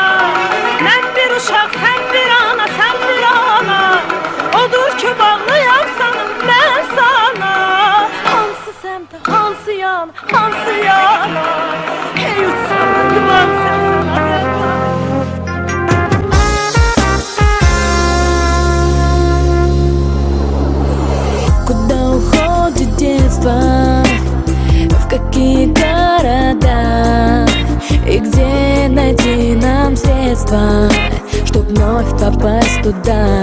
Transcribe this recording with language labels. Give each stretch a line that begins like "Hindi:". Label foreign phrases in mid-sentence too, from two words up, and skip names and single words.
Azerbaijani: Mən bir uşaq, sən bir ana, sən bir ana. Odur ki bağlıyam sana, mən sana. Hansı səmtə, hansı yana, hansı yana. Hey uçsam, yuvam sənsin Azərbaycan.
Russian: Куда уходит детство? В какие города? И где найти нам средства, чтоб вновь попасть туда?